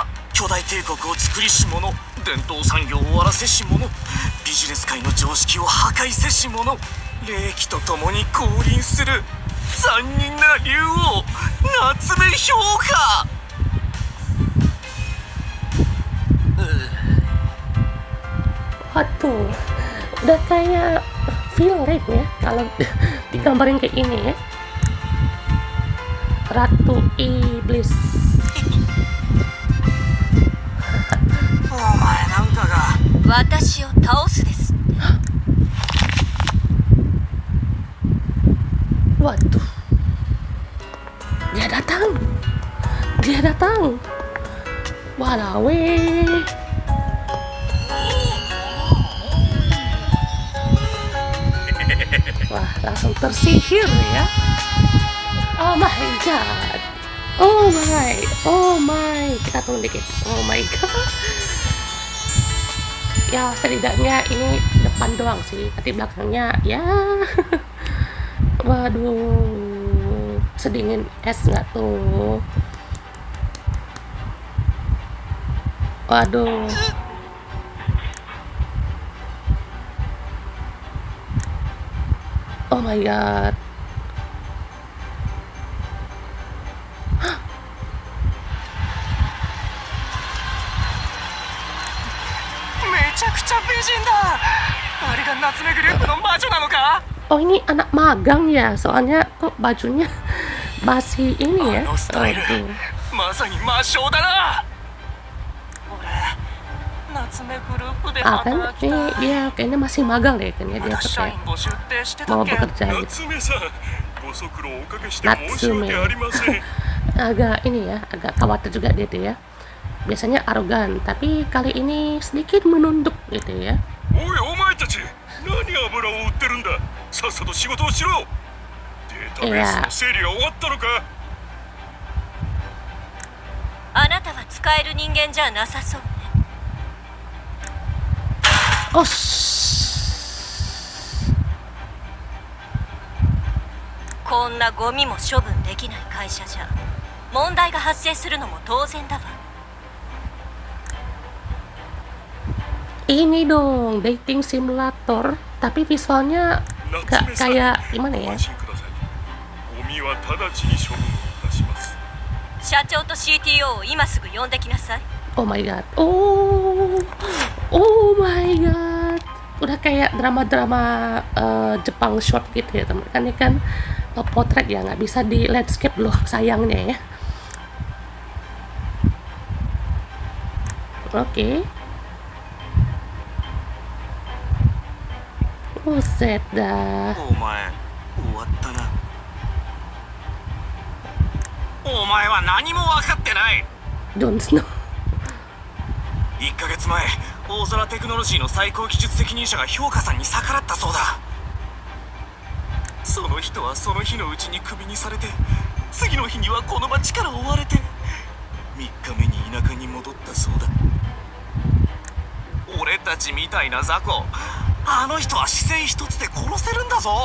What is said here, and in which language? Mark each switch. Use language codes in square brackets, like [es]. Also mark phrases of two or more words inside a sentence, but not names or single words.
[ja] 巨大帝国を作りし者、伝統産業を終わらせし者、ビジネス界の常識を破壊せし者、霊気とともに降臨する残忍な竜王夏目評価。 [id] Tuh, udah kayak film ya kalau digambarin kayak ini ya. Ratu Iblis. [ja] お前なんかが私を倒すです。 [id] Waduh, dia datang. Walawe. Wah, langsung tersihir ya. [en] Oh my god. Oh my. [id] Kita tunggu dikit. [en] Oh my god. [id] Ya, setidaknya ini depan doang sih. Nanti belakangnya ya. Waduh, sedingin es nggak tuh? Waduh. [en] Oh my god. [ja] めちゃくちゃ美人だ。あれが夏目グループの魔女なのか？ [id] Oh ini anak magang ya, soalnya kok bajunya basi ini ya. [ja] あのスタイル [id] Aduh. [ja] まさに魔性だな。俺夏目グループで [id] Ah kan, [ja] 働き [id] ini [ja] たい。 [id] dia kayaknya masih magang deh, kayaknya dia [ja] まだ社 [id] tetap [ja] 員募集ってして [id] ya [ja] た [id] mau [ja] っけ？ [id] bekerja gitu. [ja] 夏目さん、ご足労おかけして申し訳ありません。 [id] Agak ini ya, agak khawatir juga dia tuh ya. Biasanya arogan, tapi kali ini sedikit menunduk gitu ya. [ja] おい、お前たち、何油を売ってるんだ。さっさと仕事をしろ。データベースの整理は終わったのか？あなたは使える人間じゃなさそうね。 [id] Oh, [ja] こんなゴミも処分できない会社じゃ問題が発生するのも当然だわ。 [id] ini dong [en] dating simulator, [id] tapi visualnya gak [ja] 夏目さん、 [id] kayak gimana [ja] ご [id] ya? [ja] 安心ください。ゴミは直ちに処分をいたします。社長と CTO を今すぐ呼んできなさい。 [en] Oh my god. My god. [id] Udah kayak drama-drama Jepang short gitu ya teman. Kan ini kan potret ya, nggak bisa di landscape loh sayangnya ya. Oke. Buset dah. [ja] お前終わったな。お前は何も分かってない。 Jon Snow. 1ヶ月前大空テクノロジーの最高技術責任者が評価さんに逆らったそうだ。その人はその日のうちにクビにされて、次の日にはこの町から追われて、3日目に田舎に戻ったそうだ。俺たちみたいな雑魚、あの人は姿勢一つで殺せるんだぞ。